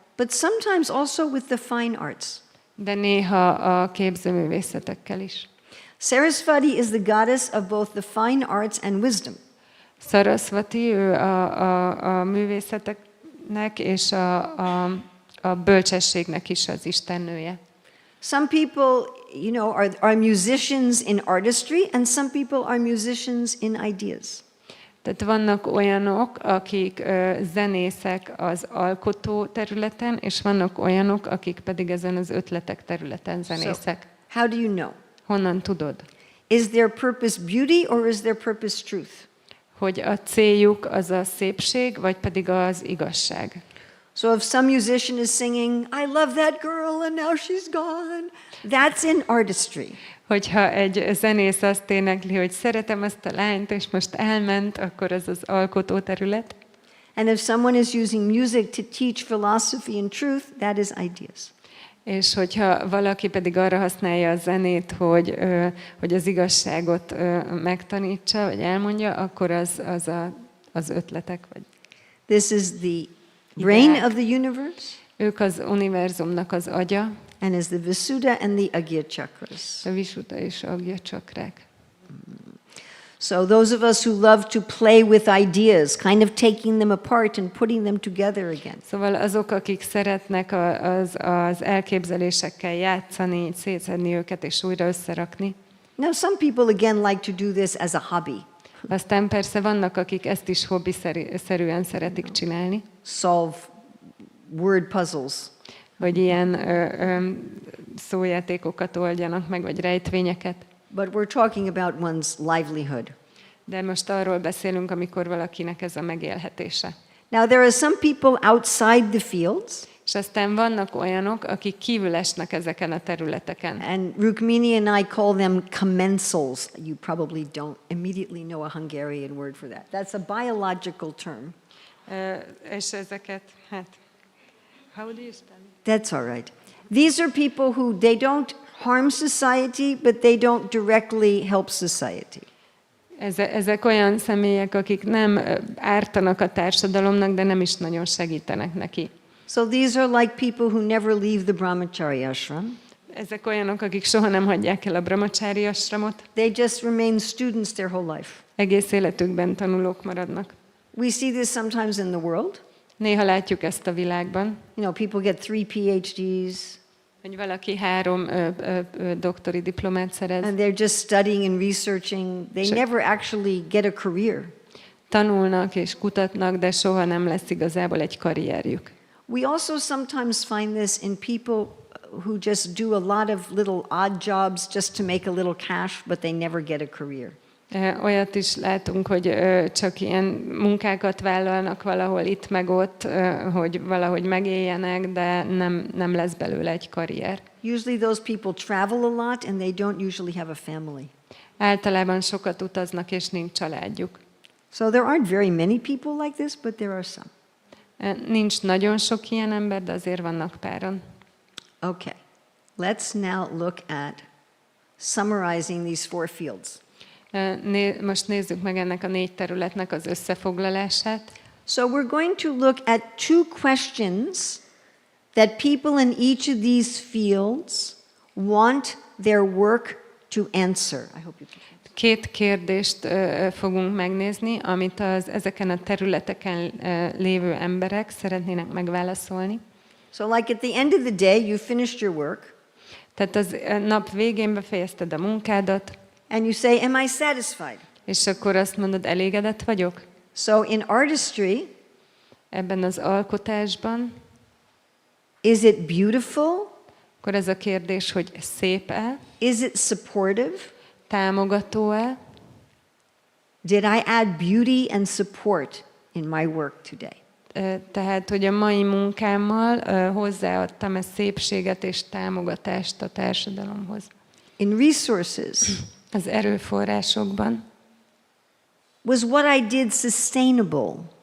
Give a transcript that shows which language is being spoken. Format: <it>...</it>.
<en>but sometimes also with the fine arts.</en> <hu>de néha a képzőművészetekkel is.</hu> <en>Sarasvati is the goddess of both the fine arts and wisdom.</en> <hu>Sarasvati, ő a művészeteknek és a bölcsességnek is az istennője.</hu> <en>Some people, are musicians in artistry, and some people are musicians in ideas.</en> <hu>Tehát vannak olyanok, akik zenészek az alkotó területen, és vannak olyanok, akik pedig ezen az ötletek területen zenészek.</hu> <en>How do you know?</en> <hu>Honnan tudod?</hu> <en>Is their purpose beauty or is their purpose truth?</en> <hu>Hogy a céljuk az a szépség, vagy pedig az igazság.</hu> <en>So if some musician is singing, I love that girl and now she's gone, that's in artistry.</en> <hu>Hogyha egy zenész azt énekli, hogy szeretem ezt a lányt, és most elment, akkor az az alkotó terület.</hu> <en>And if someone is using music to teach philosophy and truth, that is ideas.</en> <hu>És hogyha valaki pedig arra használja a zenét, hogy az igazságot megtanítsa, vagy elmondja, akkor az ötletek. Vagy</hu> <en>This is the brain of the universe,</en> <hu>ők az univerzumnak az agya,</hu> <en>and is the Visuddha and the Agya chakras.</en> <hu>a Visuddha és Agya csakrák.</hu> <en>So those of us who love to play with ideas, kind of taking them apart and putting them together again.</en> <hu>Szóval azok, akik szeretnek az elképzelésekkel játszani, szétszedni őket és újra összerakni.</hu> <en>Now some people again like to do this as a hobby.</en> <hu>Aztán persze vannak, akik ezt is hobbiszerűen szeretik csinálni,</hu> <en>Solve word puzzles.</en> <hu>hogy ilyen szójátékokat oldjanak meg, vagy rejtvényeket.</hu> <en>But we're talking about one's livelihood.</en> <hu>De most arról beszélünk, amikor valakinek ez a megélhetése.</hu> <en>Now there are some people outside the fields,</en> <hu>És aztán vannak olyanok, akik kívül esnek ezeken a területeken.</hu> <en>and Rukmini and I call them commensals. You probably don't immediately know a Hungarian word for that. That's a biological term.</en> <hu>És ezeket,</hu> <en>how do you spell it? That's all right. These are people who they don't harm society, but they don't directly help society.</en> <hu>Ezek olyan személyek, akik nem ártanak a társadalomnak, de nem is nagyon segítenek neki.</hu> <en>So these are like people who never leave the brahmacharya ashram.</en> <hu>Ezek olyanok, akik soha nem hagyják el a brahmacsári ashramot.</hu> <en>They just remain students their whole life.</en> <hu>Egész életükben tanulók maradnak.</hu> <en>We see this sometimes in the world.</en> <hu>Néha látjuk ezt a világban,</hu> <en>You know, people get 3 PhDs,</en> <hu>hogy valaki 3 doktori diplomát szerez,</hu> <en>and they're just studying and researching. They Sure. never actually get a career.</en> <hu>tanulnak és kutatnak, de soha nem lesz igazából egy karrierjük.</hu> <en>We also sometimes find this in people who just do a lot of little odd jobs just to make a little cash, but they never get a career.</en> <hu>Olyat is látunk, hogy csak ilyen munkákat vállalnak valahol itt meg ott, hogy valahogy megéljenek, de nem lesz belőle egy karrier.</hu> <en>Usually those people travel a lot and they don't usually have a family.</en> <hu>Általában sokat utaznak, és nincs családjuk.</hu> <en>So there aren't very many people like this, but there are some.</en> <hu>Nincs nagyon sok ilyen ember, de azért vannak páran.</hu> <en>Okay, let's now look at summarizing these 4 fields.</en> <hu>Most nézzük meg ennek a 4 területnek az összefoglalását.</hu> <en>So we're going to look at 2 questions that people in each of these fields want their work to answer. I hope you can.</en> <hu>2 kérdést fogunk megnézni, amit ezeken a területeken lévő emberek szeretnének megválaszolni.</hu> <en>So like at the end of the day, you finished your work,</en> <hu>Tehát az nap végén befejezted a munkádat,</hu> <en>and you say, am I satisfied?</en> <hu>és akkor azt mondod, elégedett vagyok?</hu> <en>So in artistry,</en> <hu>Ebben az alkotásban,</hu> <en>is it beautiful?</en> <hu>akkor ez a kérdés, hogy szép-e,</hu> <en>Is it supportive?</en> <hu>támogató-e,</hu> <en>Did I add beauty and support in my work today?</en> <hu>tehát, hogy a mai munkámmal hozzáadtam-e szépséget és támogatást a társadalomhoz.</hu> <en>In resources,</en> <hu>Az erőforrásokban,</hu> <en>was what I did sustainable</en>